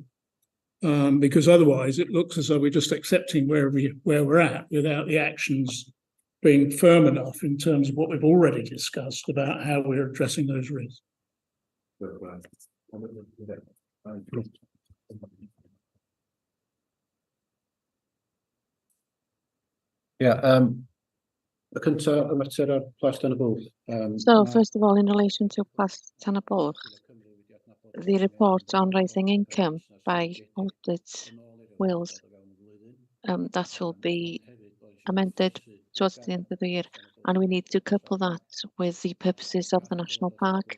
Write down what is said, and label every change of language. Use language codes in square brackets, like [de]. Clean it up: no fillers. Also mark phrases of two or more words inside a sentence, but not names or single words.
[en] Because otherwise it looks as though we're just accepting where we're at without the actions being firm enough in terms of what we've already discussed about how we're addressing those risks. Yeah, [cy] y mater o'r Plas Tân y Bwlch. [en] So first of all, in relation to Plas Tân y Bwlch, the report on raising income by Audit Wales, that will be amended towards the end of the year, and we need to couple that with the purposes of the National Park.